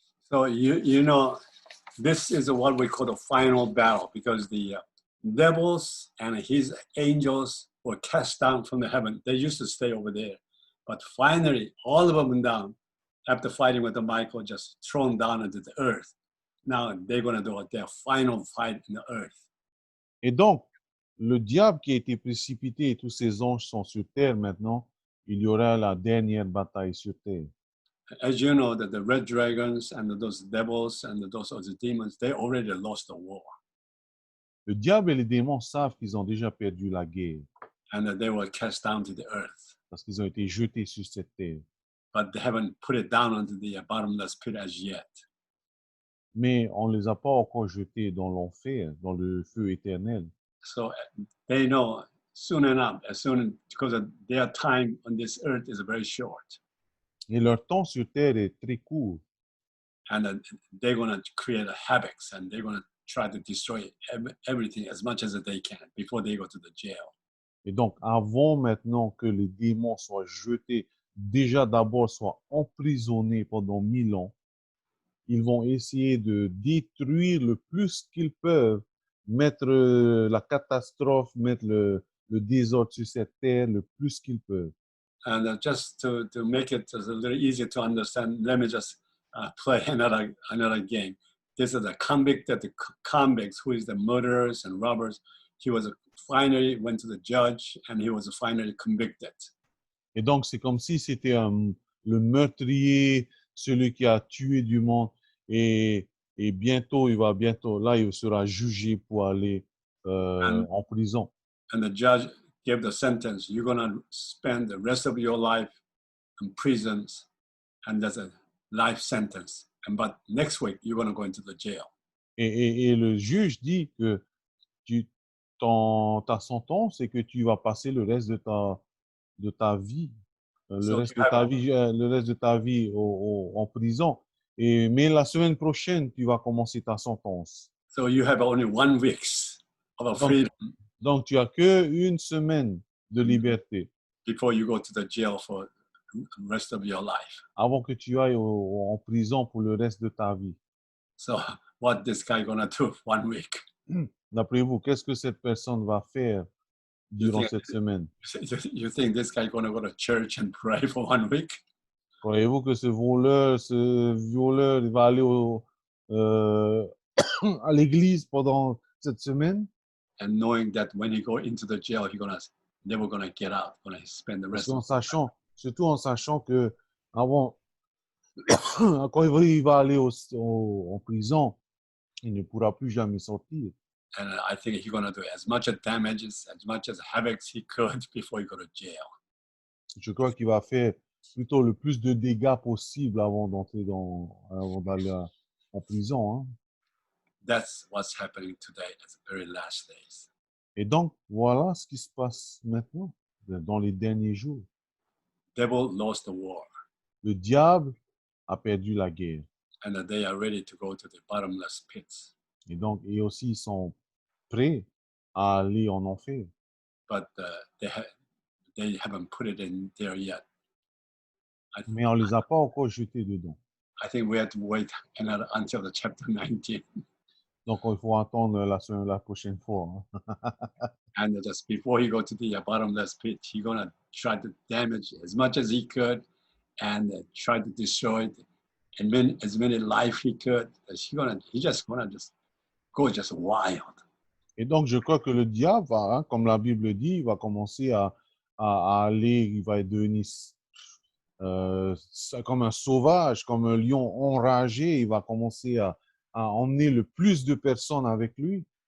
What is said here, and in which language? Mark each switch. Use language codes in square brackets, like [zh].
[en] So you know, this is what we call the final battle because the devils and his angels were cast down from the heaven. They used to stay over there. But finally, all of them down, after fighting with the Michael, just thrown down into the earth. Now they're going to do their final fight in the earth. [fr] Et donc, le diable qui a été précipité et tous ses anges sont sur terre maintenant, il y aura la dernière bataille sur terre. [en] As you know, that the red dragons and those devils and those other demons, they already lost the war. [fr] Le diable et les démons savent qu'ils ont déjà perdu la guerre. [en] And that they were cast down to the earth. [fr] Parce qu'ils ont été jetés sur cette terre. [en] But they haven't put it down into the bottomless pit as yet. [fr] Mais on ne les a pas encore jetés dans l'enfer, dans le feu éternel. [en] So they know soon enough, because their time on this earth is very short. [fr] Et leur temps sur terre est très court. [en] And they're going to create a havoc and they're going to try to destroy everything as much as they can before they go to the jail. [fr] Et donc, avant maintenant que les démons soient jetés, déjà d'abord soient emprisonnés pendant 1000 ans, ils vont essayer de détruire le plus qu'ils peuvent, mettre la catastrophe, mettre le désordre sur cette terre le plus qu'ils peuvent. [en] And just to make it a little easier to understand, let me just play another game. This is a convicts who is the murderers and robbers. He was finally went to the judge and he was finally convicted. [fr] Et donc, c'est comme si c'était le meurtrier, celui qui a tué du monde. Et, et bientôt, là, il sera jugé pour aller [en] And, [fr] en prison. [en] and the judge gave the sentence, you're going to spend the rest of your life in prisons, and that's a life sentence. But next week, you're going to go into the jail. [fr] Et le juge dit que ta sentence, c'est que tu vas passer le reste de ta vie, [en] So you have, [fr] le reste de ta vie en prison. Mais la semaine prochaine, tu vas commencer ta sentence. [en] so you have only 1 week of a [fr] Donc, [en] freedom [fr] donc tu as que une semaine de liberté [en] before you go to the jail for the rest of your life. [fr] avant que tu ailles en prison pour le reste de ta vie. [en] So what this guy gonna do 1 week? [fr] D'après vous, qu'est-ce que cette personne va faire durant [en] think- [fr] cette semaine? [en] You think this guy gonna go to church and pray for 1 week? [fr] Croyez-vous que ce violeur, il va aller euh, à l'église pendant cette semaine? [en] And knowing that when he go into the jail, he gonna never gonna get out, gonna spend the [fr] Parce [en] rest of [fr] surtout en sachant que avant, quand il va aller en prison, il ne pourra plus jamais sortir. [en] and I think he's gonna do as much damages, as much as havoc he could before he go to jail. [fr] Je crois qu'il va faire plutôt le plus de dégâts possible avant d'aller en prison. Hein. [en] That's what's happening today at the very last days. [fr] Et donc, voilà ce qui se passe maintenant, dans les derniers jours. [en] Devil lost the war, [fr] Le diable a perdu la guerre. [en] and they are ready to go to the bottomless pits. [fr] Et donc, et aussi, ils sont prêts à aller en enfer. [en] But they haven't put it in there yet. [fr] Mais on ne les a pas encore jetés dedans. [en] I think we have to wait until the chapter 19. [fr] Donc, il faut attendre la prochaine fois. Hein. [en] And just before he go to the bottomless pit, he's gonna try to damage as much as he could, and try to destroy it, and as many life he could. He's just gonna go wild. [fr] Et donc, je crois que le diable va, hein, comme la Bible dit, il va commencer à aller, il va devenir comme un sauvage, comme un lion enragé. Il va commencer à emmener le plus de personnes avec lui.